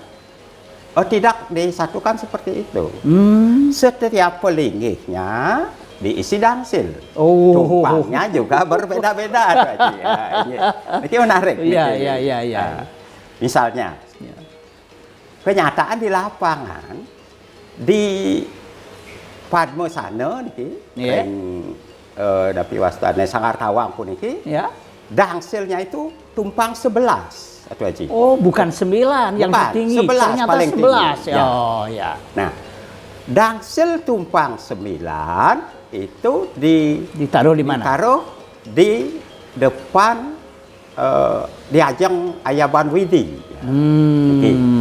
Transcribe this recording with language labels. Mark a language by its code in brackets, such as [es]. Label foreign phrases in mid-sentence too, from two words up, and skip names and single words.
[id] tidak disatukan seperti itu. Setiap pelinggihnya diisi dangsil. Oh. Tumpangnya juga berbeda-beda. Tuh, Haji. Ya, ini menarik. Iya, ini. iya, iya, iya. Nah, misalnya, kenyataan di lapangan di Padmosana niki, Iya. [ban] dapi wastane Sanggar Tawang pun niki, [id] Ya. dangsilnya itu tumpang 11, Atuh Haji. Oh, bukan 9 yang Bukan, tertinggi. 11 Ternyata paling 11. tinggi. Ya. Oh, ya. Nah, dangsil tumpang 9 itu Ditaruh di mana? ditaruh di depan di ajang Ayaban Widi. Ya. Oke.